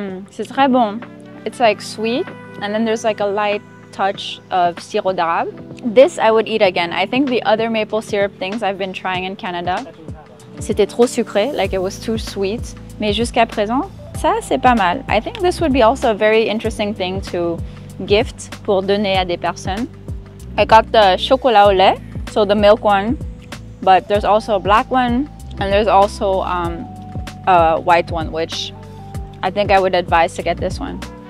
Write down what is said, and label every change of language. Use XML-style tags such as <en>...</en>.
<fr>C'est très bon.</fr> <en>It's like sweet, and then there's like a light touch of sirop d'érable. This I would eat again. I think the other maple syrup things I've been trying in Canada,</en> <fr>c'était trop sucré,</fr> <en>like it was too sweet.</en> <fr>Mais jusqu'à présent, ça, c'est pas mal.</fr> <en>I think this would be also a very interesting thing to gift</en> <fr>pour donner à des personnes.</fr> <en>I got the chocolat au lait, so the milk one, but there's also a black one, and there's also a white one, which I think I would advise to get this one.</en>